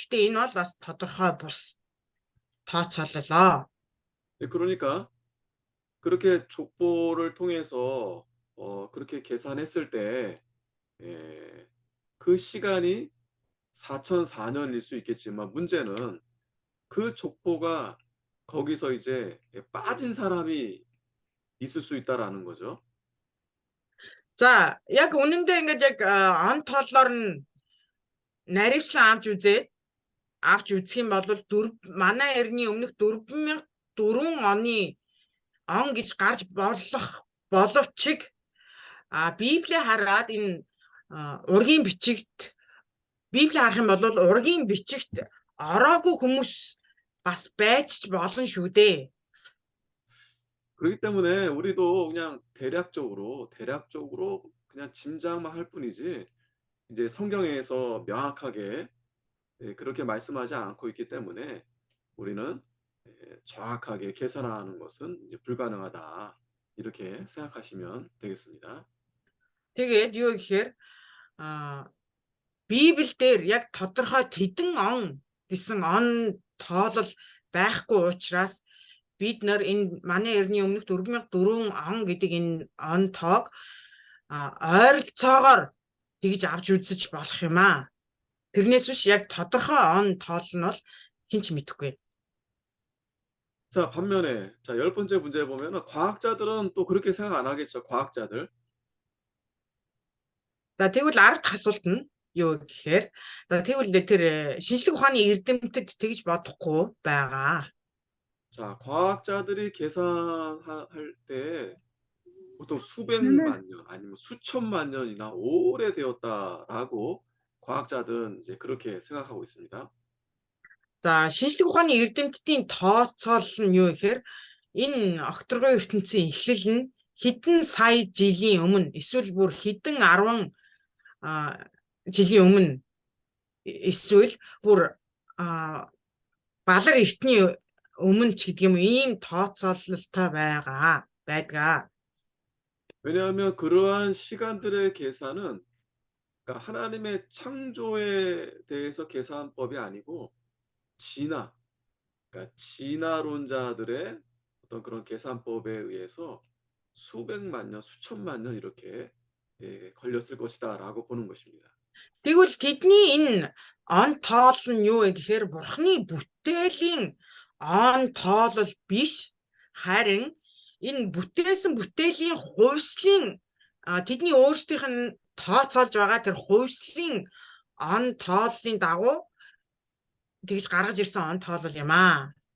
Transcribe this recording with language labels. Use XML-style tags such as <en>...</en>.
<mn>Гэхдээ энэ бол бас тодорхой бус тооцоололоо.</mn> <ko>네, 그러니까 그렇게 족보를 통해서 그렇게 계산했을 때 그 시간이 4004년일 수 있겠지만 문제는 그 족보가 거기서 이제 빠진 사람이 있을 수 있다라는 거죠.</ko> <mn>За яг үнэндээ ингэж яг он тооллоор нь наривчлан авч үзэх юм бол манай эртний өмнөх 4004 он гэж гарч боловч Библийг хараад энэ ургийн бичигт Библийг харах юм бол ургийн бичигт ороогүй хүмүүс бас байж ч болно шүү дээ.</mn> <ko>그렇기 때문에 우리도 그냥 대략적으로 그냥 짐작만 할 뿐이지 이제 성경에서 명확하게 그렇게 말씀하지 않고 있기 때문에 우리는 정확하게 계산하는 것은 이제 불가능하다. 이렇게 생각하시면 되겠습니다.</ko> <mn>Тэгээд юу гэхээр Библиэлд яг тодорхой тэдэн он гэсэн он тоолол байхгүй учраас бид нар энэ манай эртний өмнөх 4004 он гэдэг энэ он тоог ойролцоогоор тэгж авч үзэж болох юм аа. тэрнээс биш яг тодорхой он тоол нь бол хинч мэдэхгүй.</mn> <ko>자, 반면에 자, 10번째 문제 보면은 과학자들은 또 그렇게 생각 안 하겠죠. 과학자들.</ko> <mn>За тэгвэл 10 дахь асуулт нь юу гэхээр тэгвэл тэр шинжлэх ухааны эрдэмтэд тэгж бодохгүй байгаа.</mn> <ko>자, 과학자들이 계산할 때 보통 수백만 년 아니면 수천만 년이나 오래되었다라고 과학자들은 이제 그렇게 생각하고 있습니다.</ko> <mn>За шинжлэх ухааны эрдэмтдийн тооцоол нь юу гэхээр энэ окторгой ертөнцийн эхлэл нь хэдэн сая жилийн өмнө эсвэл бүр хэдэн 10 жилийн өмнө эсвэл бүр балар эртний өмнө ч гэдэг юм ийм тооцоололтой байдгаа.</mn> <ko>왜냐하면 그러한 시간들의 계산은 그러니까 하나님의 창조에 대해서 계산법이 아니고 그러니까 진화론자들의 어떤 그런 계산법에 의해서 수백만 년, 수천만 년 이렇게 걸렸을 것이다라고 보는 것입니다.</ko> <mn>Тэгвэл тэдний энэ он тоол нь юу вэ гэхээр Бурхны бүтээлийн он тоолол биш, харин энэ бүтээсэн бүтээлийн хувьслын тэдний өөрсдийнх нь тооцоолж байгаа тэр хувьслын он тооллын дагуу тэгж гаргаж ирсэн он тоолол юм аа.</mn>